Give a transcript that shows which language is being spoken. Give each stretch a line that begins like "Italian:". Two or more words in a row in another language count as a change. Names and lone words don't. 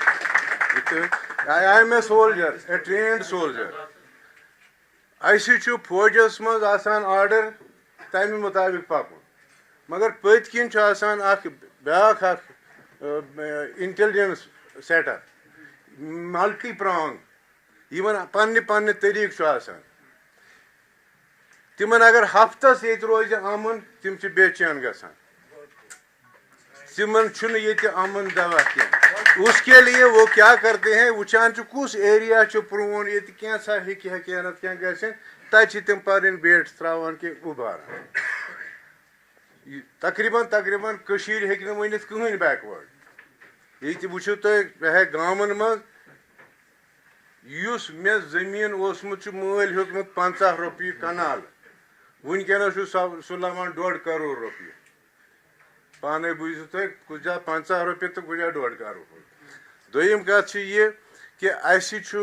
English: a trained soldier
Kashmiri: اَسہِ چھُ فوجَس منٛز آسان آرڈر تَمہِ مُطابق پَکُن مگر پٔتۍ کِنۍ چھُ آسان اکھ بیٛاکھ اکھ
English: intelligence set-up multi-prong
Kashmiri: یِمن پننہِ پننہِ طٔریٖقہٕ چھُ آسان تِمن اگر ہفتس ییٚتہِ روزِ امُن تِم چھِ بے چین گژھان تِمن چھُنہٕ ییٚتہِ امُن دوا کینٛہہ
Urdu: اس کے لیے وہ کیٛاہ کرتے ہیں
Kashmiri: وٕچھان چھُ کُس ایریا چھُ پرٛون ییٚتہِ کینٛژھا ہیٚکہِ ہیٚکینت کینٛہہ گژھِنۍ تتہِ چھِ تِم پنٕنۍ بیٹ ترٛاوان کہِ اُباران تقریٖباً کٔشیٖر ہیٚکہِ نہٕ ؤنِتھ کٕہٕنۍ بیکوٲڈ ییٚتہِ وٕچھِو تُہۍ گامن منٛز یُس مےٚ زٔمیٖن اوسمُت چھُ مٲلۍ ہیوٚتمُت 50 رۄپیہِ کنال وٕنکیٚنس چھُ سُہ لگان 1.5 کرور رۄپیہِ پانے بوٗزِو تُہۍ کُنہِ جایہِ 50 رۄپیہِ تہٕ کُنہِ جایہِ 1.5 کرور دوٚیِم کتھ چھِ یہِ کہِ اَسہِ